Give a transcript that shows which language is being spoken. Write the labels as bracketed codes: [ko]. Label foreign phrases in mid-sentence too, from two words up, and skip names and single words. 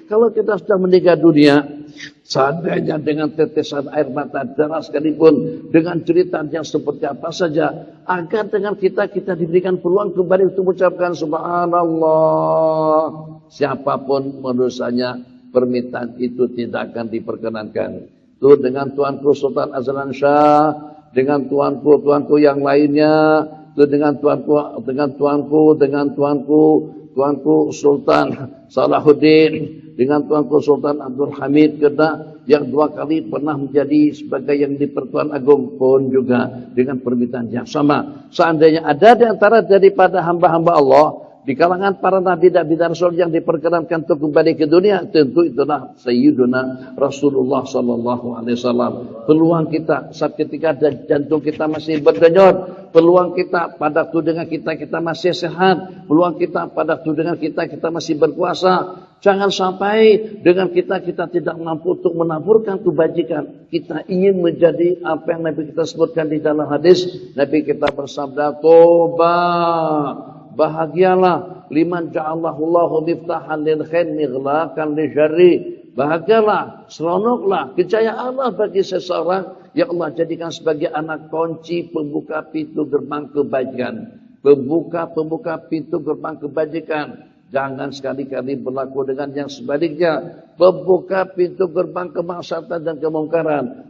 [ms] Kalau kita sudah meninggal dunia, seandainya dengan tetesan air mata darah sekalipun, dengan cerita yang seperti apa saja, agar dengan kita diberikan peluang kembali untuk mengucapkan subhanallah, siapapun menurusanya, permintaan itu tidak akan diperkenankan. Itu dengan Tuanku Sultan Azlan Shah, dengan tuanku yang lainnya, itu dengan tuanku Sultan Salahuddin, dengan tuanku Sultan Abdul Hamid Kedah yang 2 kali pernah menjadi sebagai yang di Pertuan Agung pun juga dengan permintaan yang sama. Seandainya ada di antara daripada hamba-hamba Allah di kalangan para nabi dan rasul yang diperkenankan untuk kembali ke dunia, tentu itulah Sayyiduna Rasulullah [ar] صلى الله عليه وسلم. [ms] Peluang kita saat ketika jantung kita masih berdenyut, peluang kita pada waktu dengan kita masih sehat, peluang kita pada waktu dengan kita masih berkuasa. Jangan sampai dengan kita tidak mampu untuk menaburkan kebajikan. Kita ingin menjadi apa yang Nabi kita sebutkan di dalam hadis. Nabi kita bersabda, "Toba, bahagialah [ar] لمن جعله الله مفتاحا للخير مغلاقا للشر." [ms] Bahagialah, seronoklah, kejayaanlah bagi seseorang yang Allah jadikan sebagai anak kunci pembuka pintu gerbang kebajikan. Pembuka pintu gerbang kebajikan. Jangan sekali-kali berlaku dengan yang sebaliknya. Membuka pintu gerbang kemaksiatan dan kemungkaran.